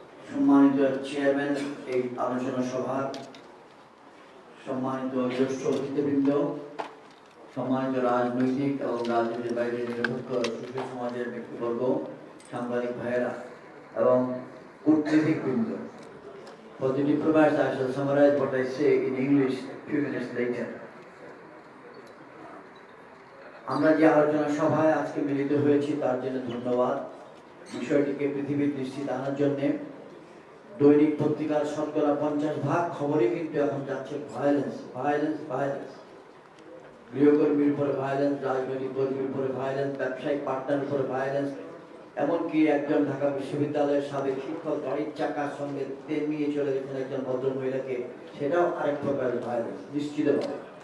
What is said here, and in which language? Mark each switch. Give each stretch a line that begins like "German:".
Bangla: সম্মানিত চেয়ারম্যান এই আলোচনা সভার, সম্মানিত জ্যেষ্ঠ অতিথিবৃন্দ, সম্মানিত রাজনৈতিক এবং রাজনীতির বাইরে নিরপেক্ষ সুশীল সমাজের ব্যক্তিবর্গ, সাংবাদিক ভাইয়েরা এবং কূটনীতিকবৃন্দ।
English: For the diplomats, I shall summarize what I say in English a few minutes later.
Bangla: আমরা যে আলোচনা সভায় আজকে মিলিত হয়েছি তার জন্য ধন্যবাদ। বিষয়টিকে পৃথিবীর দৃষ্টিতে আনার জন্য দৈনিক পত্রিকার শতকরা 50% খবরই কিন্তু এখন যাচ্ছে ভায়োলেন্স, ভায়োলেন্স, ভায়োলেন্স। গৃহকর্মীর উপরে ভায়োলেন্স, রাজনৈতিক কর্মীর উপরে ভায়োলেন্স, ব্যবসায়িক পার্টনার উপরে ভায়োলেন্স, এমনকি একজন ঢাকা বিশ্ববিদ্যালয়ের সাবেক শিক্ষক গাড়ির চাকার সঙ্গে তেল নিয়ে চলে গেছেন একজন ভদ্রমহিলাকে, সেটাও আরেক প্রকারের ভায়োলেন্স নিশ্চিতভাবে।